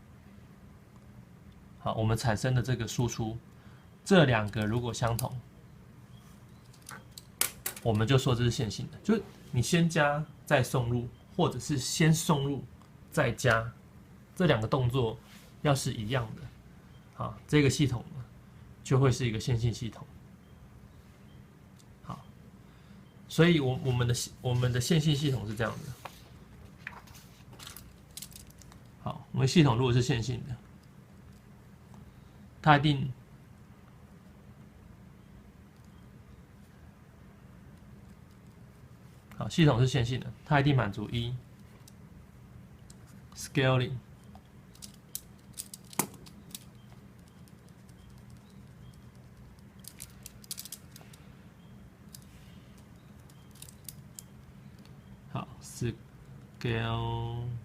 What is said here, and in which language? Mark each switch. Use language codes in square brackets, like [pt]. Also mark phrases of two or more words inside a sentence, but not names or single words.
[zh] 好，我們產生的這個輸出，這兩個如果相同，我們就說這是線性的，就是你先加再送入，或者是先送入再加，這兩個動作要是一樣的，好，這個系統呢就會是一個線性系統。好，所以我們的線性系統是這樣的。好，我們系統如果是線性的，它一定好，系統是線性的，它一定滿足一 scaling。好 ，scaling。